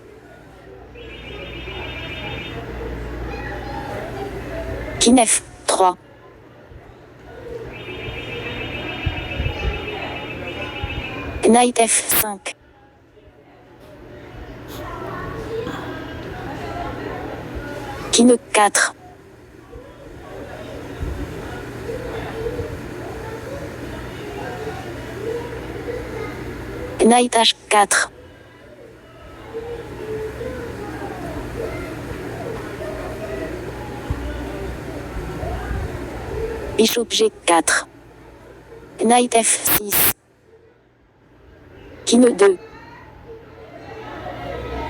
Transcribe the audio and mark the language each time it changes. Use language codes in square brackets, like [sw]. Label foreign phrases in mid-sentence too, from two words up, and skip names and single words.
[en] King F3. Knight F5. King E4. Knight H4. Bishop G4. Knight F6. King E2.